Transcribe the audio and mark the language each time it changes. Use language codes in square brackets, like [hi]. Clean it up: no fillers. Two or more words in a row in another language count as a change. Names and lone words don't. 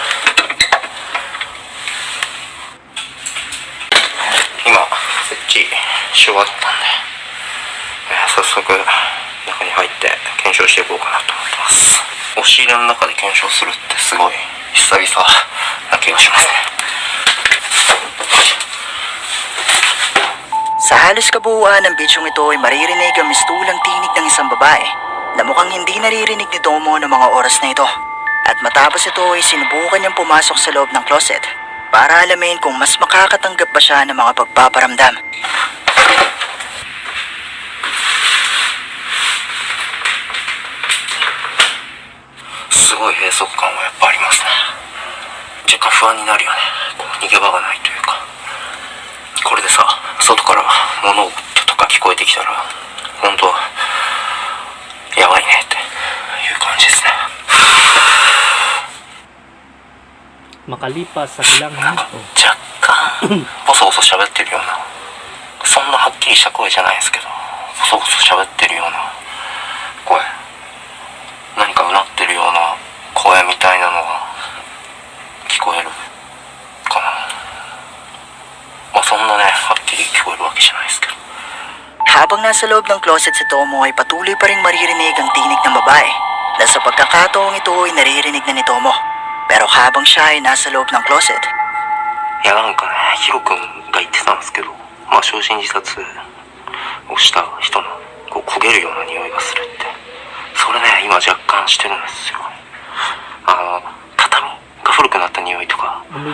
[ja] 今設置し終わったんで、早速中に入って検証していこうかなと思ってます。押し入れの中で検証するってすごい久々な気がしますね。 [tl] Sa halos kabuuan ng bidyong ito ay maririnig ang mistulang tinig ng isang babae na mukhang hindi naririnig ni Tomo ng mga oras na ito. At matapos ito ay sinubukan niyang pumasok sa loob ng closet para alamin kung mas makakatanggap ba siya ng mga pagpaparamdam. [ja] すごい閉塞感はやっぱありますね。若干不安になるよね。こう逃げ場がないというか。これでさ、外から物音とか聞こえてきたら本当やばいねっていう感じですね。 [tl] Makalipas sa ilang [ja] なんか [tl] minuto. [ja] 若干ボソボソ喋ってるような、そんなはっきりした声じゃないですけど、ボソボソ喋ってるような声、何かうなってるような声みたいなのが聞こえるかな。そんなねはっきり聞こえるわけじゃないですけど。 [tl] Habang nasa loob ng closet si Tomo ay patuloy pa rin maririnig ang tinig ng babae na sa pagkakataong ito ay naririnig na ni Tomo. Pero habang siya ay nasa loob ng closet, [ja] いやなんかね、ヒロ君が言ってたんですけど、焼身自殺をした人のこう焦げるような匂いがするって、それね今若干してるんですよ。畳が古くなった匂いとか [tl] Amoy